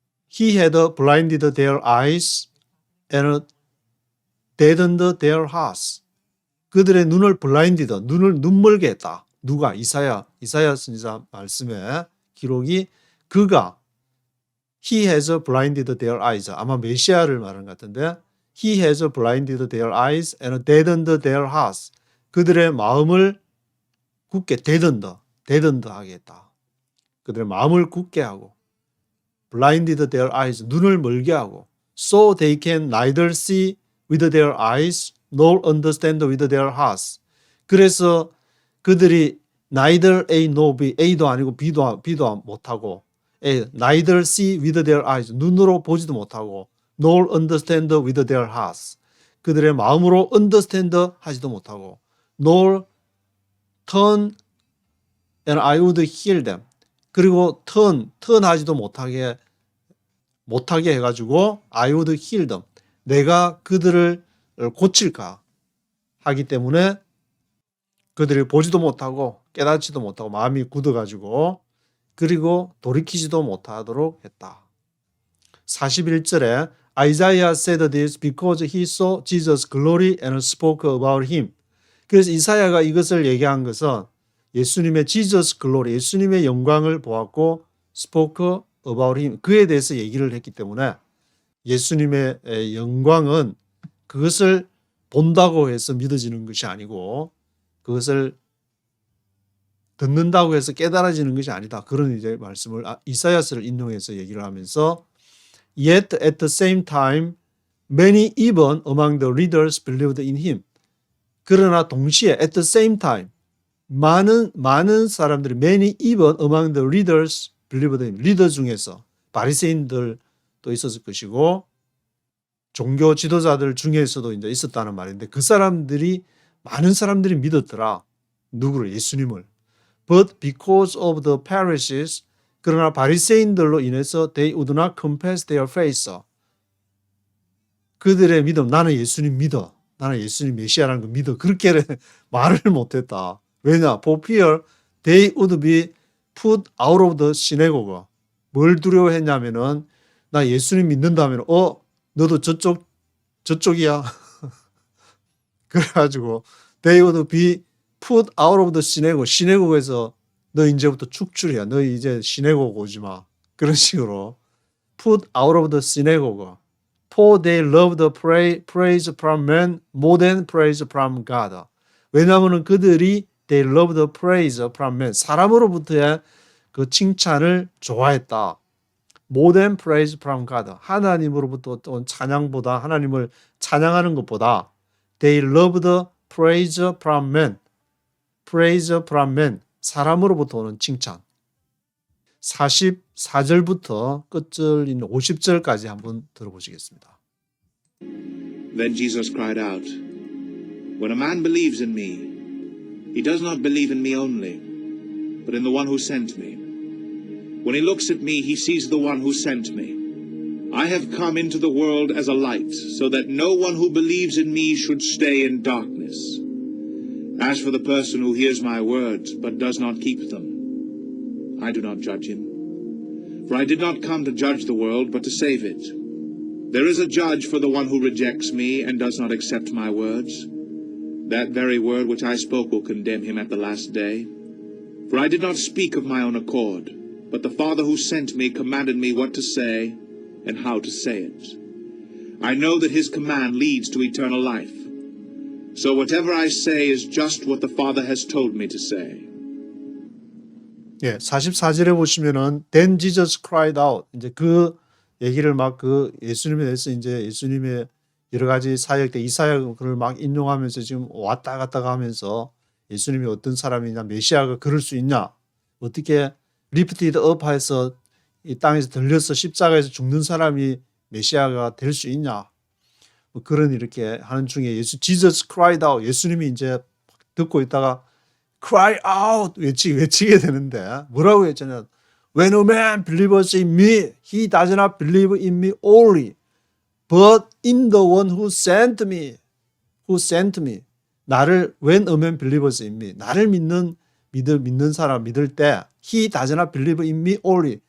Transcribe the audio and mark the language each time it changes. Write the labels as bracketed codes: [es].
[en] He had blinded their eyes and deadened their hearts. [ko] 그들의 눈을 blinded, 눈을 눈멀게 했다. 누가? 이사야 선지자 말씀에 기록이 그가 He has blinded their eyes. [en] 아마 메시아를 말하는 것 같은데 He has blinded their eyes and deadened their hearts. [ko] 그들의 마음을 굳게 deadened 하게 했다. 그들의 마음을 굳게 하고 blinded their eyes. [en] 눈을 멀게 하고 so they can neither see with their eyes nor understand with their hearts. 그래서 그들이 neither A nor B, A도 아니고 B도 못하고, neither see with their eyes, 눈으로 보지도 못하고, nor understand with their hearts, 그들의 마음으로 understand 하지도 못하고, nor turn [ko] and I would heal them, 그리고 turn 하지도 못하게 해가지고 I would heal them, 내가 그들을 고칠까 하기 때문에 그들이 보지도 못하고 깨닫지도 못하고 마음이 굳어가지고 그리고 돌이키지도 못하도록 했다. [en] 41절에 Isaiah said this because he saw Jesus' glory and spoke about him. [ko] 그래서 이사야가 이것을 얘기한 것은 예수님의 Jesus glory, 예수님의 영광을 보았고 spoke about him, 그에 대해서 얘기를 했기 때문에 예수님의 영광은 그것을 본다고 해서 믿어지는 것이 아니고 그것을 듣는다고 해서 깨달아지는 것이 아니다. [en] 그런 이제 말씀을 이사야서를 인용해서 얘기를 하면서 Yet at the same time many even among the readers believed in him. 그러나 동시에 at the same time 많은 사람들이 many even among the readers believed in him. [ko] 리더 중에서 바리새인들도 있었을 것이고 종교 지도자들 중에서도 이제 있었다는 말인데 그 사람들이 많은 사람들이 믿었더라. 누구를? 예수님을. [en] But because of the Pharisees, 그러나 바리새인들로 인해서 they would not confess their faith. [ko] 그들의 믿음, 나는 예수님 믿어. 나는 예수님 메시아라는 거 믿어. 그렇게 말을 못했다. 왜냐? [en] For fear they would be put out of the synagogue. [ko] 뭘 두려워했냐면은 나 예수님 믿는다면 너도 저쪽이야. [en] 그래가지고 they would be put out of the synagogue. [ko] 시내국에서 너 이제부터 축출이야. 너 이제 시내국 오지 마. [en] 그런 식으로 put out of the synagogue. For they loved praise from men more than praise from God. 왜냐하면 그들이 they loved praise from men. [ko] 사람으로부터의 그 칭찬을 좋아했다. [en] More than praise from God. [ko] 하나님으로부터 온 찬양보다 하나님을 찬양하는 것보다 they loved praise from men. [en] praise from men. [ko] 사람으로부터 오는 칭찬. 44절부터 끝절인 50절까지 한번 들어보시겠습니다. [en] Then Jesus cried out, When a man believes in me, he does not believe in me only, but in the one who sent me. When he looks at me, he sees the one who sent me. I have come into the world as a light, so that no one who believes in me should stay in darkness. As for the person who hears my words, but does not keep them, I do not judge him. For I did not come to judge the world, but to save it. There is a judge for the one who rejects me and does not accept my words. That very word which I spoke will condemn him at the last day. For I did not speak of my own accord, but the Father who sent me commanded me what to say and how to say it. I know that his command leads to eternal life. So whatever I say is just what the Father has told me to say. 예, 44절에 보시면은 Then Jesus cried out. [ko] 이제 그 얘기를 막 그 예수님에 대해서 이제 예수님의 여러 가지 사역 때 이사야 그를 막 인용하면서 지금 왔다 갔다 하면서 예수님이 어떤 사람이냐, 메시아가 그럴 수 있냐, 어떻게 리프티드 업해서 이 땅에서 들려서 십자가에서 죽는 사람이 메시아가 될 수 있냐, 뭐 그런 이렇게 하는 중에 Jesus cried out. 예수님이 이제 듣고 있다가 cry out 외치게 되는데 뭐라고 했잖아요. [en] When a man believes in me, he does not believe in me only, but in the one who sent me. Who sent me. 나를 when a man believes in me. 나를 믿는 사람 믿을 때 he does not believe in me only.